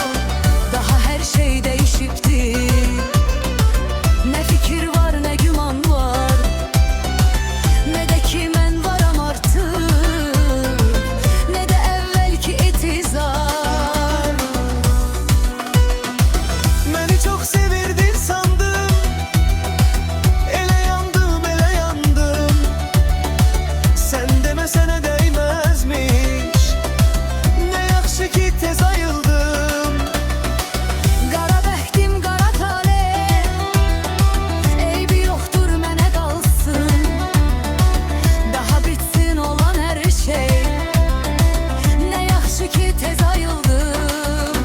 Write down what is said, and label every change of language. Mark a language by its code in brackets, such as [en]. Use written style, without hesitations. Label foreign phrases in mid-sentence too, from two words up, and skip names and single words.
[tr] Daha her şey değişipti, ne fikir var ne güman var, ne de ki [az] mən varam [tr] artık, ne de evvelki etizar. Beni çok sevirdin sandım, [az] ele yandım, ele yandım. [tr] Sen demesene değmezmiş, [az] ne yaxşı ki tez ayıldım. Qara bəxtim, qara talih, eybi yoxdur mənə qalsın. Daha bitsin olan hər şey, ne yaxşı ki tez ayıldım.